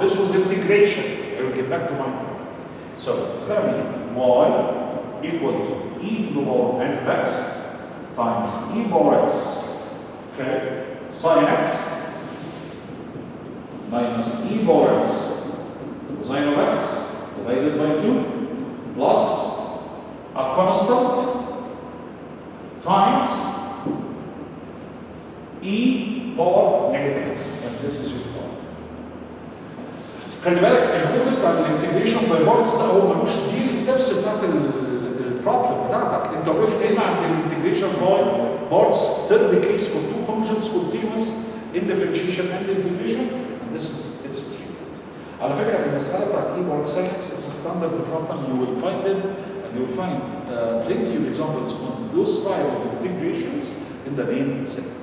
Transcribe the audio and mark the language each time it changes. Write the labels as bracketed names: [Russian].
[English] This was integration. I will get back to my problem. So it's going to be y equal to e to the power of n of x times e power x, okay, sin x minus e power x cosine of x divided by 2 plus a constant times e power negative x, and this is your power. [Arabic] خلي بالك الجزء بتاع الانتجريشن باي بارتس ده هو ملوش دي الستبس بتاعت البروبلم بتاعتك. انت وقفت هنا عند [English] الانتجريشن by parts third case for two functions continuous in differentiation and integration, and this is its treatment. [Arabic] على فكره المساله بتاعت [English] e power sin x it's a standard problem. You will find it and you will find plenty of examples on those type of integrations in the main set.